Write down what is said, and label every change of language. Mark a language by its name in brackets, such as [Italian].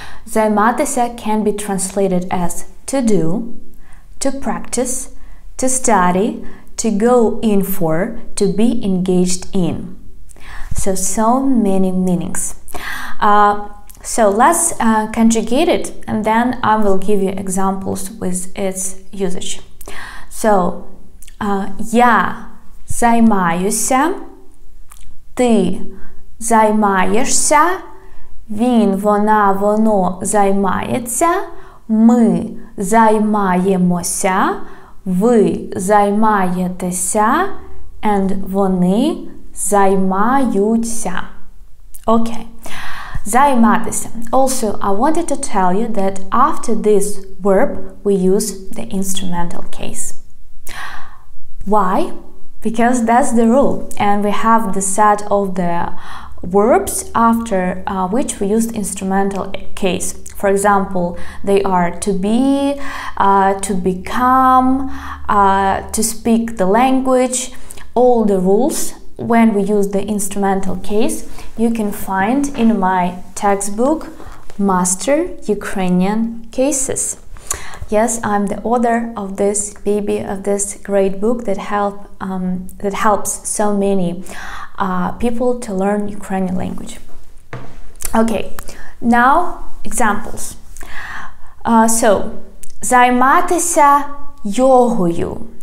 [English] Займатися can be translated as to do, to practice, to study, to go in for, to be engaged in. So many meanings. So let's conjugate it, and then I will give you examples with its usage. [Ukrainian] So, я займаюся, ти займаєшся, він, вона, воно займається, ми займаємося, ви займаєтеся, [English] and [Ukrainian] вони займаються. [English] Okay. [Ukrainian] Займатися. [English] Also, I wanted to tell you that after this verb, we use the instrumental case. Why? Because that's the rule, and we have the set of the verbs after which we use instrumental case. For example, they are to be, to become, to speak the language. All the rules when we use the instrumental case you can find in my textbook Master Ukrainian Cases. Yes, I'm the author of this great book that helps so many people to learn Ukrainian language. Okay, now examples. So, [Ukrainian] займатися йогою.